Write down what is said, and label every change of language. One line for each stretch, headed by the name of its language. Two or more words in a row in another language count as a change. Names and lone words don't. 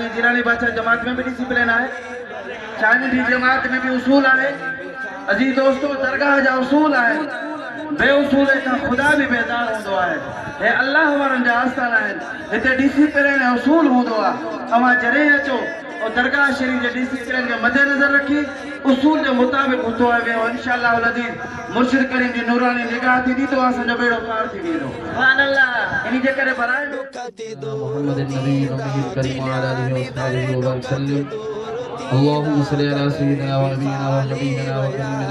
Sindhi: ईअं जिलानी बादशाह जमात में बि डिसिप्लिन आहे छा इन जी जमात में भी उसूल आहे अजीज दोस्तों दरगाह जा उसूल आहिनि बेउसूल खां खुदा भी बेदार हूंदो आहे हे अल्लाह वारनि जा आस्थान आहिनि हिते डिसिप्लिन ऐं उसूल हूंदो आहे अवां जॾहिं अचो और दरगाह शरीफ़ जे डिसिप्लिन खे मद्देनज़र रखी उसूल के मुताबिक हूंदो आहे वेहो इंशाअल्लाह अज़ीज़ मुर्शिद करीम जी नूरानी निगाह थी तो असांजो बेड़ो पार थी वेंदो
Arabic: سبحان الله
Sindhi: इन जे करे बराए
Arabic: محمد نبي كريم عليه وسلم اللهم صل على سيدنا ونبينا وحبيبنا وكريمنا